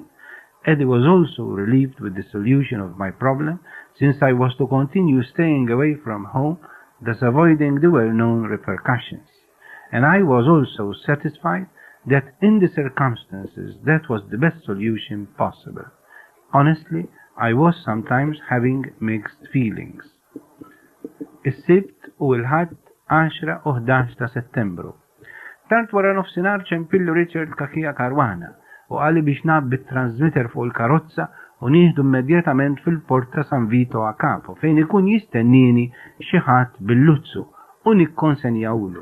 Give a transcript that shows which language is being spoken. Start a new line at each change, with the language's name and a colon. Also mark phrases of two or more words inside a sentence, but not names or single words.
English: Eddie was also relieved with the solution of my problem, since I was to continue staying away from home, thus avoiding the well-known repercussions. And I was also satisfied that in the circumstances that was the best solution possible. Honestly, I was sometimes having mixed feelings.
Maltese: Is-Sibt u l-Ħadd 10 u 11 ta' Settembru. Tard wara nofsinhar ċempillu Richard Kakija Karwana u qali biex nabbit transmitter fuq il-karozza u nieħdu immedjatament fil-port ta' San Vito a Capo fejn ikun jistennini xi ħadd bil-luzzu u nikkonsenjawlu.